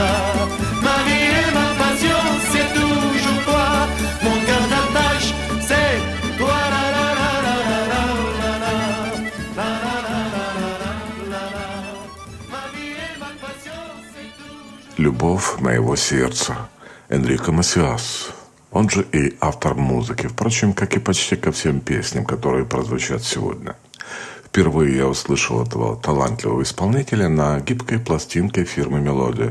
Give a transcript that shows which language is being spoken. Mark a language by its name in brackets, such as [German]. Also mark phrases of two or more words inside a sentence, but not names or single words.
[French] Ma vie et ma passion, c'est toujours toi. Mon cœur d'attache, c'est toi. La la la la la la la la la la. Ma vie et ma passion, c'est toujours. [Russian] «Любовь моего сердца» Энрико Масиас. Он же и автор музыки, впрочем, как и почти ко всем песням, которые прозвучат сегодня. Впервые я услышал этого талантливого исполнителя на гибкой пластинке фирмы «Мелодия».